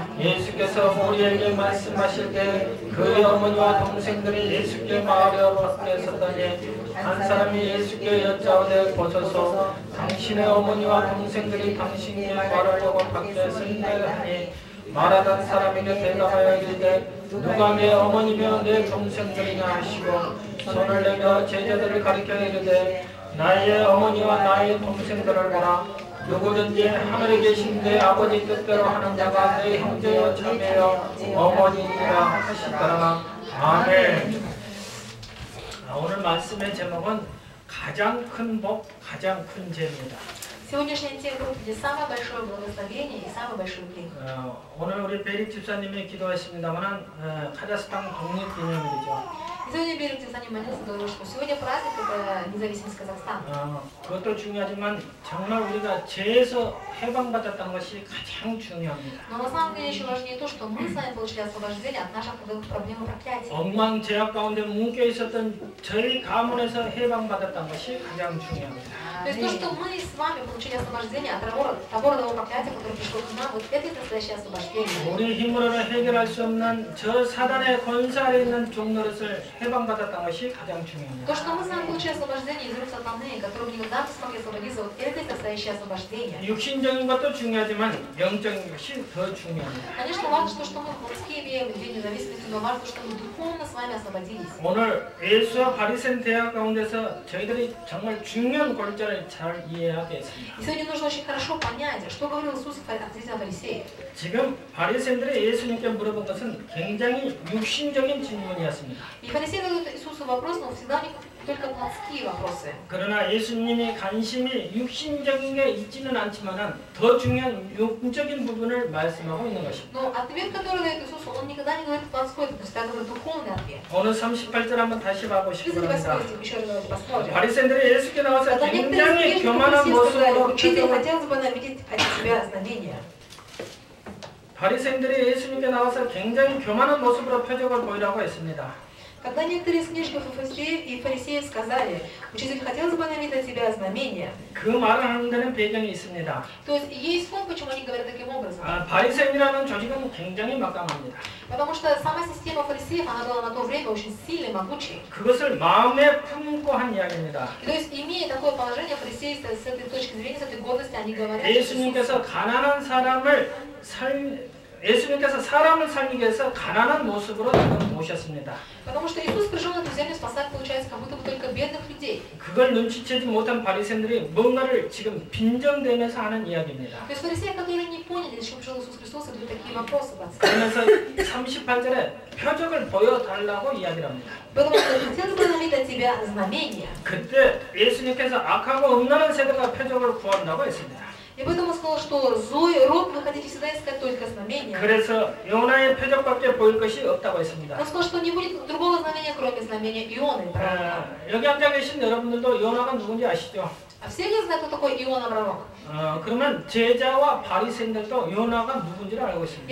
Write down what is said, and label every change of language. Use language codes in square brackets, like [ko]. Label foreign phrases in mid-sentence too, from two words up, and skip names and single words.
[ko] 예수께서 우리에게 말씀하실 때 그의 어머니와 동생들이 예수께 마을에 밖에 섰더니 한 사람이 예수께 여짜오되 보소서 당신의 어머니와 동생들이 당신께 말하려고 밖에 선대를 하니 말하던 사람에게 대답하여 이르되 누가 내 어머니며 내 동생들이냐 하시고 손을 내며 제자들을 가리켜 이르되 나의 어머니와 나의 동생들을 보라. 누구든지 하늘에 계신 내 아버지 뜻대로 하는 자가 내 형제여 자매여 어머니니라 하시더라. 아멘. 오늘 말씀의 제목은 가장 큰 복, 가장 큰 죄입니다. [ru] Сегодняшняя тема проповеди самое большое благословение и самый большой грех. [ko] 오늘 우리 베리 집사님이 기도했습니다만 카자흐스탄 독립기념일이죠. [ru] Сегодня Берег Тифсани молился, говорил, что сегодня праздник это независимость Казахстана. [ko] 그것도 중요하지만 정말 우리가 죄에서 해방받았다는 것이 가장 중요합니다. [ru] Но на самом деле еще важнее то, что мы с вами получили освобождение от наших проблем и проклятий. [ko] 엉망 죄악 가운데 묶여 있었던 저희 가문에서 해방받았다는 것이 가장 중요합니다. [ru] То есть то, что мы с вами получили освобождение от того родового проклятия, которое пришло к нам, вот это и настоящее освобождение. [ko] 우리 힘으로는 해결할 수 없는 저 사단의 권세 아래 있는 종노릇을 해방받았다는 것이 가장 중요합니다. [ru] То, что мы с вами получили освобождение из рук сатаны, которые никогда не смогли освободиться, вот это и настоящее освобождение. [ko] 육신적인 것도 중요하지만 영적인 것이 더 중요합니다. [ru] Конечно, важно, что мы плотские имеем две независимости, но важно, что мы духовно с вами освободились. [ko] 오늘 예수와 바리새인 대화 가운데서 저희들이 정말 중요한 골자를 잘 이해하겠습니다. [ru] И сегодня нужно очень хорошо понять, что говорил Иисус относительно фарисеев. [ko] 지금 바리새인들이 예수님께 물어본 것은 굉장히 육신적인 질문이었습니다. [ru] И фарисеи задают Иисусу вопрос, но всегда у них только плотские вопросы. [ko] 그러나 예수님이 관심이 육신적인 게 있지는 않지만은 더 중요한 영적인 부분을 말씀하고 있는 것입니다. [ru] Но ответ, который дает Иисус, он никогда не говорит плотской, то есть это говорит духовный ответ. [ko] 오늘 38절 한번 다시 봐보시기 바랍니다. [ru] Еще раз давайте посмотрим. [ko] 바리새인들이 예수께 나와서 [ru] Когда [ko] 굉장히 [ru] некоторые [ko] 교만한 [ru] сказали, [ko] 모습으로 [ru] учитель, хотелось бы нам видеть от тебя знамения. [ko] 바리새인들이 예수님께 나와서 굉장히 교만한 모습으로 표적을 보이라고 했습니다. [ru] Когда некоторые из книжников и фарисеев сказали, учитель, хотелось бы нам видеть от тебя знамения. [ko] 그 말을 하는 데는 배경이 있습니다. [ru] То есть есть форм, почему они говорят таким образом. [ko] 바리새인이라는 조직은 굉장히 막강합니다. [ru] Потому что сама система фарисеев, она была на то время очень сильной, могучей. [ko] 그것을 마음에 품고 한 이야기입니다. [ru] То есть, имея такое положение, фарисеи с этой точки зрения, с этой гордости, они говорят, [ko] 예수님께서 가난한 사람을 예수님께서 사람을 살리기 위해서 가난한 모습으로 지금 오셨습니다. [ru] Потому что Иисус пришел на эту землю спасать, получается, как будто бы только бедных людей. [ko] 그걸 눈치채지 못한 바리새인들이 뭔가를 지금 빈정대면서 하는 이야기입니다. [ru] То есть фарисеи, которые не поняли, зачем пришел Иисус Христос, задают такие вопросы. [ko] 그러면서 38절에 표적을 보여달라고 이야기를 합니다. [ru] Поэтому хотелось бы иметь от тебя знамения. [ko] 그때 예수님께서 악하고 음란한 세대가 표적을 구한다고 했습니다. [ru] И поэтому он сказал, что злой род вы хотите всегда искать только знамения. [ko] 그래서 요나의 표적밖에 보일 것이 없다고 했습니다. [ru] Он сказал, что не будет другого знамения, кроме знамения Ионы. [ko] 여기 앉아 계신 여러분들도 요나가 누군지 아시죠? [ru] А все ли знают, кто такой Иона пророк? [ko] 그러면 제자와 바리새인들도 요나가 누군지를 알고 있습니다.